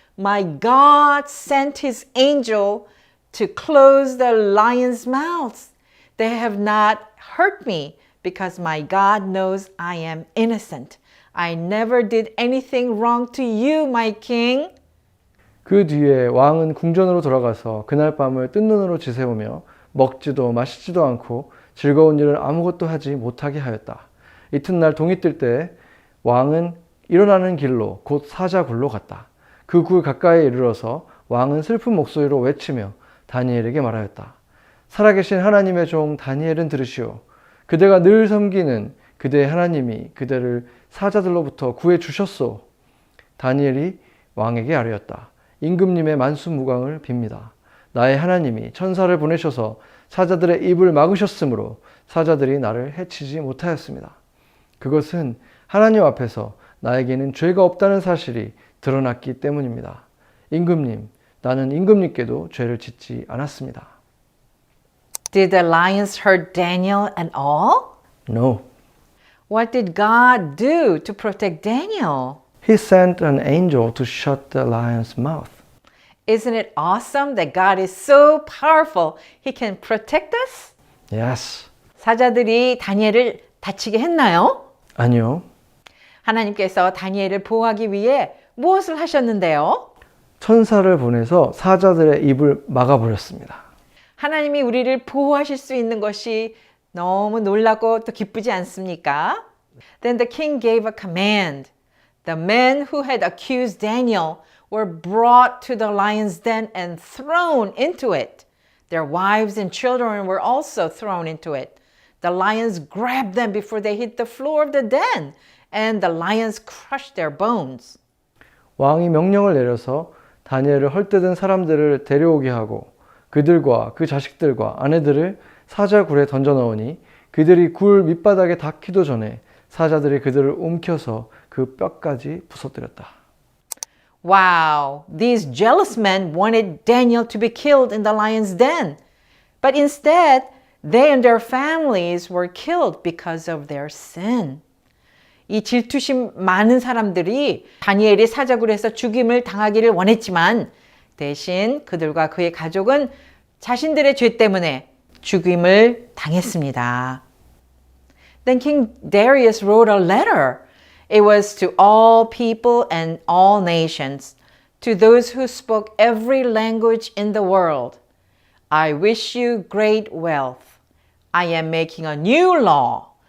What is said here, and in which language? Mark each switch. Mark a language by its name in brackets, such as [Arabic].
[English] My God sent his angel to close the lions' mouths. They have not hurt me because my God knows I am innocent. I never did anything wrong to you, my king. [Korean] 그 뒤에 왕은 궁전으로 돌아가서 그날 밤을 뜬 눈으로 지새우며 먹지도 마시지도 않고 즐거운 일을 아무것도 하지 못하게 하였다. 이튿날 동이 뜰 때 왕은 일어나는 길로 곧 사자굴로 갔다. 그 굴 가까이에 이르러서 왕은 슬픈 목소리로 외치며 다니엘에게 말하였다. 살아계신 하나님의 종 다니엘은 들으시오. 그대가 늘 섬기는 그대의 하나님이 그대를 사자들로부터 구해 주셨소. 다니엘이 왕에게 아뢰었다. 임금님의 만수무강을 빕니다. 나의 하나님이 천사를 보내셔서 사자들의 입을 막으셨으므로 사자들이 나를 해치지 못하였습니다. 그것은 하나님 앞에서 나에게는 죄가 없다는 사실이 드러났기 때문입니다. 임금님, 나는 임금님께도 죄를 짓지 않았습니다. [English] Did the lions hurt Daniel at all? No. What did God do to protect Daniel? He sent an angel to shut the lion's mouth. Isn't it awesome that God is so powerful? He can protect us? Yes. [Korean] 사자들이 다니엘을 다치게 했나요? 아니요. 하나님께서 다니엘을 보호하기 위해 무엇을 하셨는데요? 천사를 보내서 사자들의 입을 막아버렸습니다. 하나님이 우리를 보호하실 수 있는 것이 너무 놀랍고 또 기쁘지 않습니까? [English] Then the king gave a command. The men who had accused Daniel were brought to the lion's den and thrown into it. Their wives and children were also thrown into it. The lions grabbed them before they hit the floor of the den, and the lions crushed their bones. [Korean] 왕이 명령을 내려서 다니엘을 헐뜯은 사람들을 데려오게 하고 그들과 그 자식들과 아내들을 사자굴에 던져 넣으니 그들이 굴 밑바닥에 닿기도 전에 사자들이 그들을 움켜서 그 뼈까지 부서뜨렸다. [English] Wow, these jealous men wanted Daniel to be killed in the lion's den. But instead, they and their families were killed because of their sin. [Korean] 이 질투심 많은 사람들이 다니엘이 사자굴에서 죽임을 당하기를 원했지만 대신 그들과 그의 가족은 자신들의 죄 때문에 죽임을 당했습니다. [English] Then King Darius wrote a letter. It was to all people and all nations, to those who spoke every language in the world. I wish you great wealth. I am making a new law.